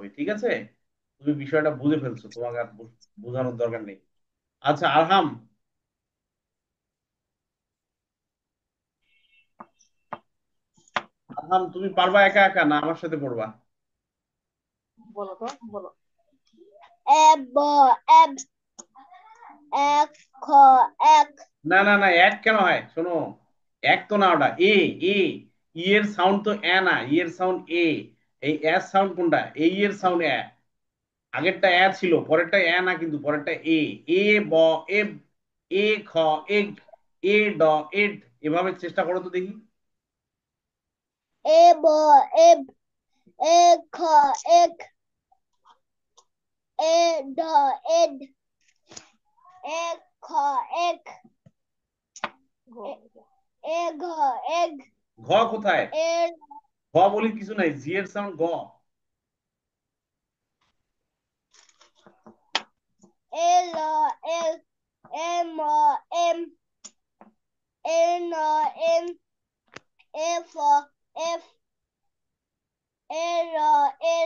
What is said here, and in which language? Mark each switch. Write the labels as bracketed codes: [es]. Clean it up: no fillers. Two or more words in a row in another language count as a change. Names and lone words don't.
[bn] ঠিক আছে, তুমি বিষয়টা বুঝে ফেলছো, তোমাকে আর বোঝানোর দরকার নেই। আচ্ছা আরহাম, আরহাম তুমি পারবা একা একা, না আমার সাথে পড়বা? বলো তো বলো। [en] ab, ab, ek, kh, ek, [bn] না না না, এক কেন হয়, শোনো। এক তো না, ওটা এ। এ, ই এর সাউন্ড তো এ না, ই এর সাউন্ড এ। এই এর সাউন্ড কোনটা, এই এর সাউন্ড এ। আগেরটা এ ছিল, পরেরটা এ না, কিন্তু পরেরটা এ। এ ব, এ, এ খ, এগ, এ ড, এড। এভাবে চেষ্টা করো তো দেখি। [en] ab, ab, ek, kh, ek, e, d, ed, ek, kh, ek, e, g, egg, [bn] ঘ কোথায়? [en] e, [bn] ঘ বলি কিছু নাই, জি এর সাউন্ড গ। [en] l, l, m, m, n, n, f, f, r, r,